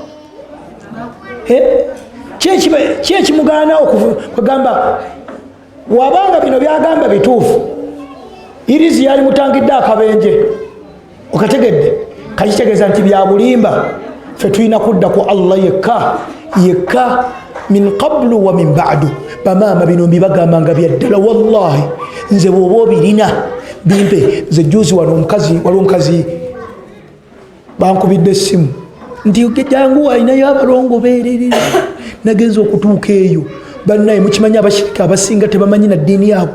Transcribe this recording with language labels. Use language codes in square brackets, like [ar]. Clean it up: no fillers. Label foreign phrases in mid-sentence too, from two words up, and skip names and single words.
[lg] Ki ekimugaana okugamba wabanga bino byagamba bituufu? Irizi yali mutangidde akabenje, okategedde? Kakitegeeza nti bya bulimba. Ffe tulina kudda ku Allah yekka [ar] من قبل ومن بعد. [lg] Bamaama bino mbibagambanga bya ddala. Wallahi nze bw'oba obirina bimpe. Nze juzi waliwo omukazi bankubidde essimu nti jangu alinayo abalongo beererera. Nagenza okutuuka eyo, bannaye mukimanyi abashirika abasinga tebamanyi na ddiini yaabwe.